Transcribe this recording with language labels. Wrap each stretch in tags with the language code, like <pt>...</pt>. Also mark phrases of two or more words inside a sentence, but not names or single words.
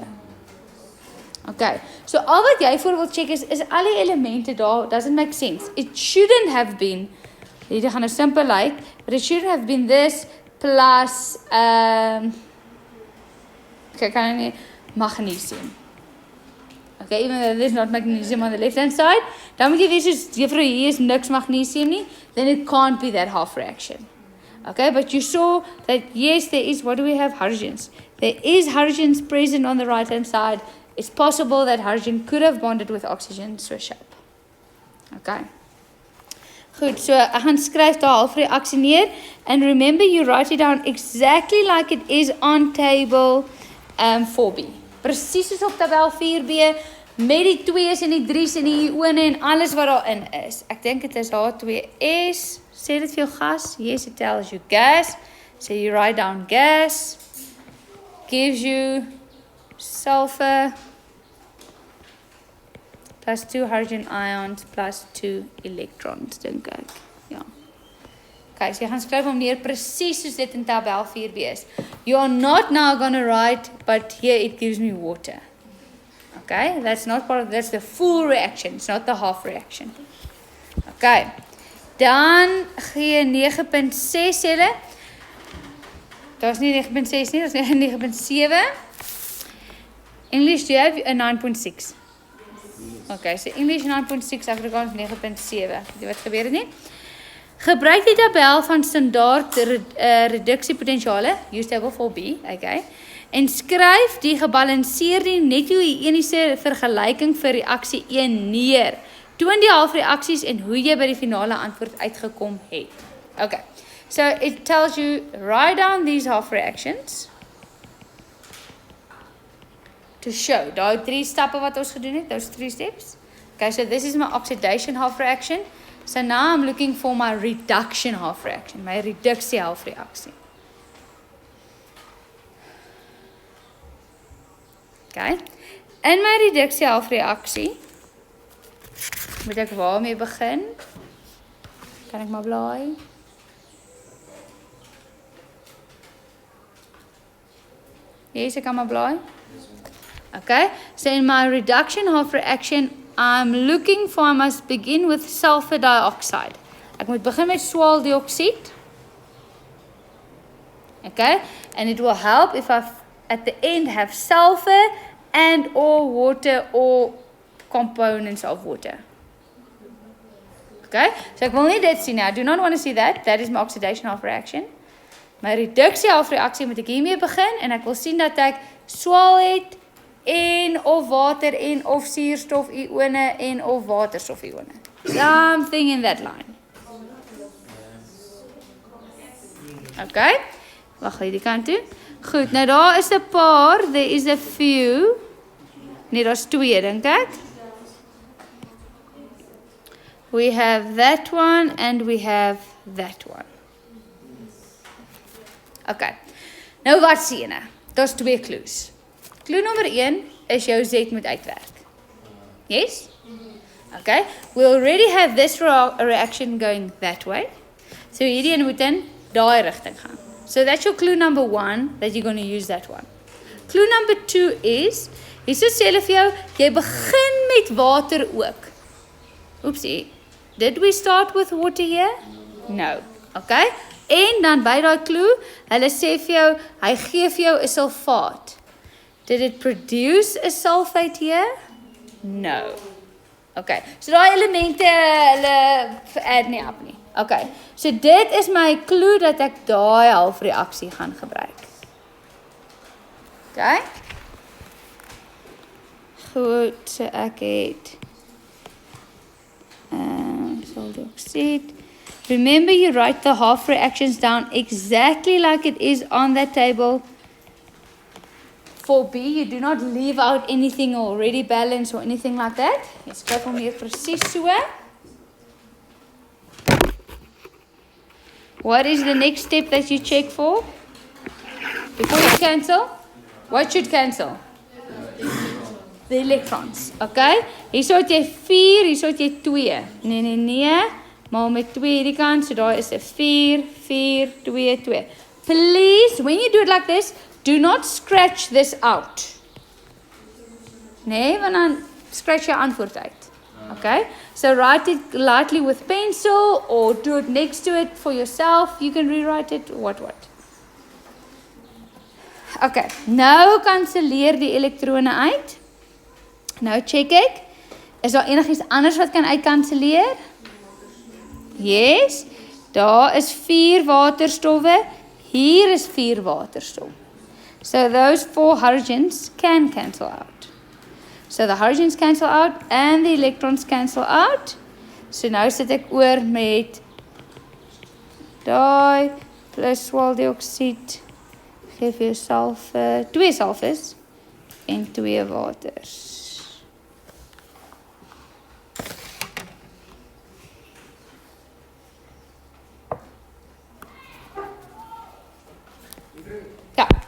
<af>Okay, so al wat jy voor wil check is al die elemente daar,</af> <en>doesn't make sense. It shouldn't have been,</en> <af>hierdie gaan nou simpel lyk,</af> <en>but it shouldn't have been this plus,</en> <af>Okay, kan nie magnesium.</af> <en>Okay, even though there's not magnesium on the left hand side,</en> <af>dan moet jy weet soos juffrou hier is niks magnesium nie,</af> <en>then it can't be that half reaction. Okay, but you saw that yes, there is, what do we have? Hydrogens. There is hydrogens present on the right hand side. It's possible that hydrogen could have bonded with oxygen, so sharp.</en> <af>Okay. Goed, so ek gaan skryf daar halfreaksie neer,</af> <en>and remember you write it down exactly like it is on table 4B.</en> <af>Presies soos op tabel 4B, met die 2's en die 3's en die ione en alles wat daarin is. Ek dink dit is H2S. Sê dit vir jou gas.</af> <en>Yes, it tells you gas. So you write down gas. Gives you sulfur plus 2 hydrogen ions plus 2 electrons,</en> <af>dink ek. Ja. Okay, so jy gaan skryf om neer presies soos dit in tabel 4B is.</af> <en>You are not now going to write, but here it gives me water. Okay, that's not part of, that's the full reaction, it's not the half reaction.</en> <af>Okay, dan gee 9.6 julle. Daar's nie 9.6 nie, daar's 9.7.</af> <en>English, do you have a 9.6? Okay, so English 9.6,</en> <af>Afrikaans 9.7. Wat gebeur het nie? Gebruik die tabel van standaard reduksiepotensiale,</af> <en>use table 4B, okay,</en> <af>en skryf die gebalanseerde netto-ioniese vergelyking vir reaksie 1 neer. Toon die halfreaksies en hoe jy by die finale antwoord uitgekom het.</af> <en>Okay, so it tells you, write down these half reactions to show.</en> <af>Daai 3 stappe wat ons gedoen het,</af> <en>those 3 steps. Okay, so this is my oxidation half reaction. So now I'm looking for my reduction half reaction,</en> <af>my reduksie half reaksie.</af> <en>Okay.</en> <af>In my reduksie half reaksie moet ek waarmee begin? Kan ek maar blaai? Yes, ek kan maar blaai.</af> <en>Okay. So in my reduction half reaction, I'm looking for, I must begin with sulfur dioxide.</en> <af>Ek moet begin met swaaldioksied.</af> <en>Okay, and it will help if I at the end have sulfur and or water or components of water.</en> <af>Okay, so ek wil nie dit sien nou.</af> <en>I do not want to see that. That is my oxidation half reaction.</en> <af>My reduksie half reaksie moet ek hiermee begin en ek wil sien dat ek swaal het en of water en of suurstof ione en of waterstof ione.</af> <en>Something in that line. Okay.</en> <af>Wag, hierdie kant toe. Goed, nou daar is 'n paar,</af> <en>there is a few.</en> <af>Nee, daar's 2 dink ek.</af> <en>We have that one and we have that one.</en> <af>Okay. Nou wat sien jy? Daar's 2 clues. Clue nummer 1 is jou Z moet uitwerk.</af> <en>Yes? Okay. We already have this reaction going that way.</en> <af>So hierdie een moet in daai rigting gaan.</af> <en>So that's your clue number 1 that you're going to use that one. Clue number 2 is,</en> <af>hierso sê hulle vir jou, jy begin met water ook. Oepsie.</af> <en>Did we start with water here? No. Okay.</en> <af>En dan by daai clue, hulle sê vir jou, hy gee vir jou 'n sulfaat.</af> <en>Did it produce a sulfate here? No. Okay.</en> <af>So daai elemente hulle add nie op nie.</af> <en>Okay.</en> <af>So dit is my clue dat ek daai halfreaksie gaan gebruik.</af> <en>Okay.</en> <af>Goed, so ek het saltdioxide.</af> <en>Remember you write the half reactions down exactly like it is on that table. For B, you do not leave out anything already balanced or anything like that.</en> <af>Jy skryf hom hier presies so.</af> <en>What is the next step that you check for? Before you cancel? What should cancel? The electrons. Okay?</en> <af>Hierso het jy 4, hierso het jy 2. Nee. Maar met 2 hierdie kant, so daar is 'n 4, 4, 2, 2.</af> <en>Please, when you do it like this, do not scratch this out.</en> <af>Nee, want dan scratch jou antwoord uit.</af> <en>Okay? So write it lightly with pencil or do it next to it for yourself. You can rewrite it, what.</en> <af>Okay, nou kanselleer die elektrone uit. Nou check ek. Is daar enigiets anders wat kan uitkanselleer? Yes. Daar is 4 waterstowwe. Hier is 4 waterstof.</af> <en>So those 4 hydrogens can cancel out. So the hydrogens cancel out and the electrons cancel out.</en> <af>So nou sit ek oor met daai plus swaldioksied. Geef vir jou sulfur, 2 sulfurs en 2 waters. Ja.</af>